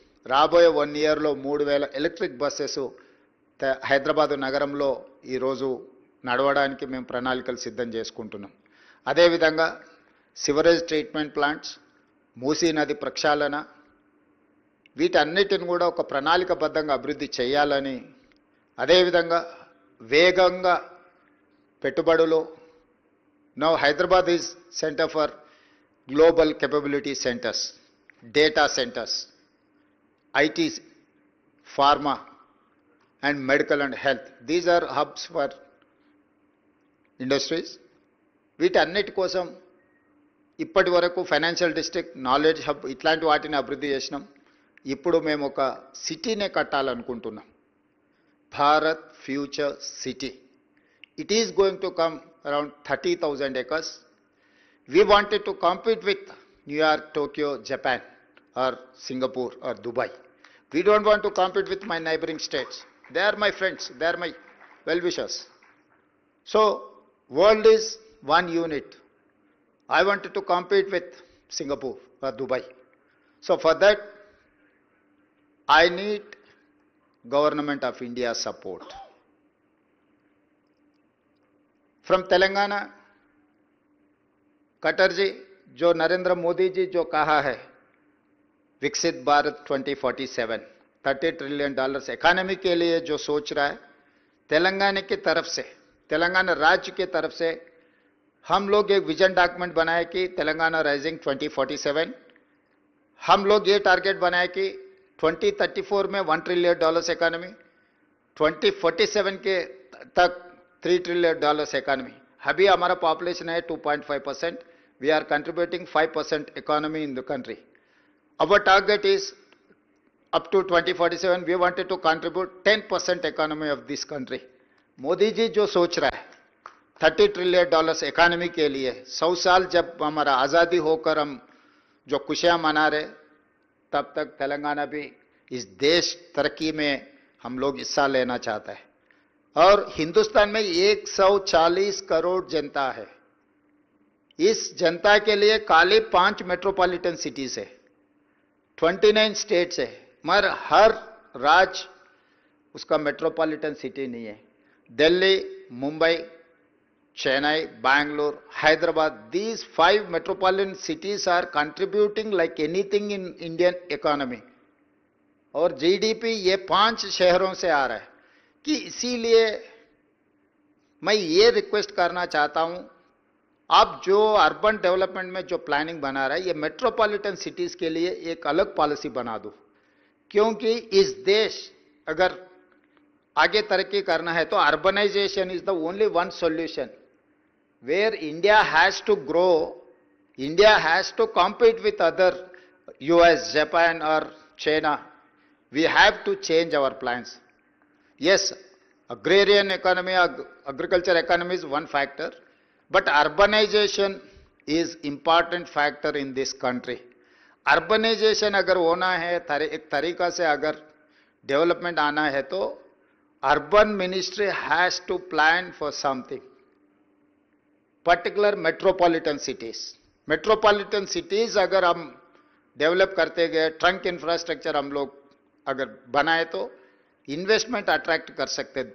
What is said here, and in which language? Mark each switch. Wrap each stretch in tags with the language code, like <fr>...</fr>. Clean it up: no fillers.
<te>రాబోయే 1 ఇయర్లో 3000 electric buses Hyderabad నగరంలో ఈరోజు నడవడానికి మేము ప్రణాళికలు సిద్ధం చేసుకుంటున్నాం. అదేవిధంగా సివరేజ్ ట్రీట్మెంట్ ప్లాంట్స్, మూసీ నది ప్రక్షాళన, వీటన్నిటిని కూడా ఒక ప్రణాళికబద్ధంగా అభివృద్ధి చేయాలని, అదేవిధంగా వేగంగా పెట్టుబడులు.</te> <en>Now Hyderabad is centre for global capability centers, data centers, IT, pharma and medical and health. These are hubs for industries.</en> <te>వీటన్నిటి కోసం ఇప్పటి వరకు ఫైనాన్షియల్ డిస్ట్రిక్ట్, నాలెడ్జ్ హబ్ ఇట్లాంటి వాటిని అభివృద్ధి చేసినాం. ఇప్పుడు మేము ఒక సిటీనే కట్టాలనుకుంటున్నాం, Bharat future city.</te> <en>It is going to come around 30,000 acres. We wanted to compete with New York, Tokyo, Japan or Singapore or Dubai. We don't want to compete with my neighboring states. They are my friends, they are my well-wishers. So, world is one unit. I wanted to compete with Singapore or Dubai. So for that, I need Government of India support. From Telangana,</en> <hi>cutter जी, जो नरेंद्र मोदी जी जो कहा है विकसित Bharat 2047, $30 trillion economy के लिए जो सोच रहा है, तेलंगाना की तरफ से, तेलंगाना राज्य की तरफ से हम लोग एक विजन डॉक्यूमेंट बनाए कि तेलंगाना राइजिंग 2047. हम लोग ये टारगेट बनाए कि 2034 में $1 ट्रिलियन इकोनॉमी, 2047 के तक $3 ट्रिलियन इकोनॉमी. अभी हमारा पॉपुलेशन है 2.5%.</hi> <en>We are contributing 5% economy in the country. Our target is up to 2047. We wanted to contribute 10% economy of this country.</en> <hi>Modi ji जो सोच रहा है $30 ट्रिलियन इकोनॉमी के लिए, 100 साल जब हमारा आज़ादी होकर हम जो खुशियां मना रहे, तब तक तेलंगाना भी इस देश तरक्की में हम लोग हिस्सा लेना चाहता है. और हिंदुस्तान में 140 करोड़ जनता है. इस जनता के लिए खाली 5 मेट्रोपॉलिटन सिटीज है, 29 स्टेट्स है, मगर हर राज्य उसका मेट्रोपॉलिटन सिटी नहीं है.</hi> <en>Delhi, Mumbai, Chennai, Bangalore, Hyderabad, these 5 metropolitan cities are contributing like anything in Indian economy.</en> <hi>और जीडीपी ये 5 शहरों से आ रहा है. कि इसीलिए मैं ये रिक्वेस्ट करना चाहता हूं, आप जो अर्बन डेवलपमेंट में जो प्लानिंग बना रहा है, ये मेट्रोपॉलिटन सिटीज के लिए एक अलग पॉलिसी बना दो. क्योंकि इस देश अगर आगे तरक्की करना है तो</hi> <en>Urbanization is the only one solution. Where India has to grow, India has to compete with other US, Japan और China. We have to change our plans. Yes, agrarian economy, agriculture economy is one factor, but urbanization is important factor in this country.</en> <hi>Urbanization अगर होना है, एक तरीका से अगर development आना है, तो</hi> <en>urban ministry has to plan for something. Particular metropolitan cities.</en> <hi>Metropolitan cities अगर हम डेवलप करते गए, ट्रंक इंफ्रास्ट्रक्चर हम लोग अगर बनाए तो इन्वेस्टमेंट अट्रैक्ट कर सकते हैं.</hi>